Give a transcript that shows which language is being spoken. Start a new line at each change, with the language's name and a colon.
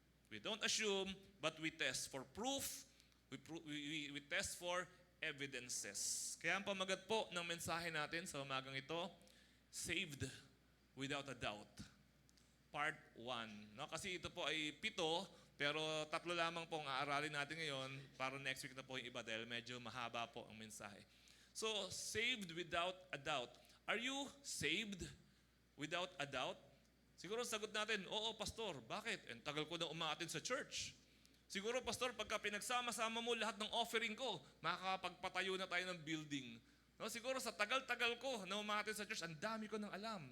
English: We don't assume, but we test for proof. We test for evidences.
Filipino: Kaya ang pamagat po ng mensahe natin sa umagang ito,
English: saved without a doubt.
Filipino: Part 1. No? Kasi ito po ay 7, pero 3 lamang po ang aaralin natin ngayon para
English: next week
Filipino: na po yung iba dahil medyo mahaba po ang mensahe.
English: So, saved without a doubt. Are you saved without a doubt?
Filipino: Siguro sagot natin, oo, pastor. Bakit? Ang tagal ko na umaattend sa church. Siguro, pastor, pagka pinagsama-sama mo lahat ng offering ko, makakapagpatayo na tayo ng building. No, siguro sa tagal-tagal ko na umaattend sa church, ang dami ko nang alam.